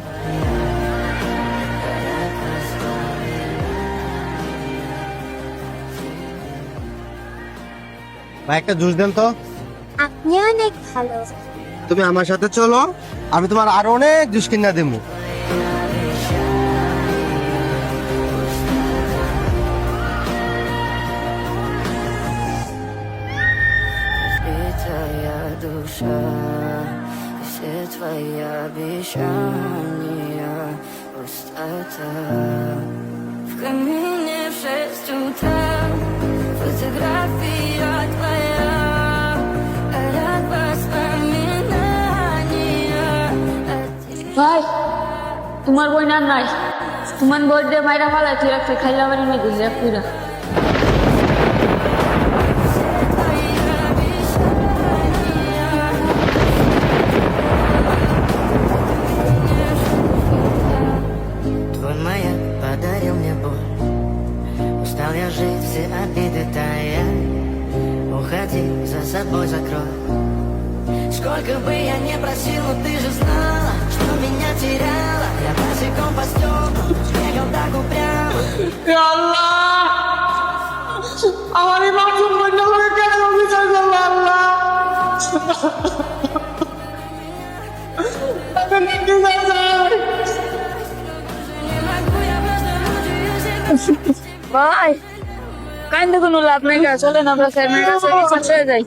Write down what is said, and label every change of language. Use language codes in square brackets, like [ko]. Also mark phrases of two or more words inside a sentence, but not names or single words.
[bn] ভাই একটা জুস দেন তো। আপনি অনেক ভালো। তুমি আমার সাথে চলো, আমি তোমার আরো অনেক জুস কিনা দেবো। [ru] Твоя душа, все твои обещания, пустота. В камине в 6 утра, фотография твоя, ряд воспоминания о тебе. [bn] ভাই তোমার বই না নাই, তোমার বই দিয়ে মাইরা ফালাই তুই একটা খাইলা বাড়ি নিয়ে দিলে পুরা। [ru] Твой маяк подарил мне боль. Устал я жить, все обиды тая. Уходи, за собой закрой. Сколько бы я не просил, но ты же знала, что меня теряла. Я босиком по стеклам бегал так упрямо. [bn] আল্লাহ আমার এই মাসুম বইটা করে কেন বিচার করলো আল্লাহ? আমি নিতে চাই। ভাই কান্দে কোনো লাভ নাই, চলেন আমরা স্যারের কাছে চলে যাই।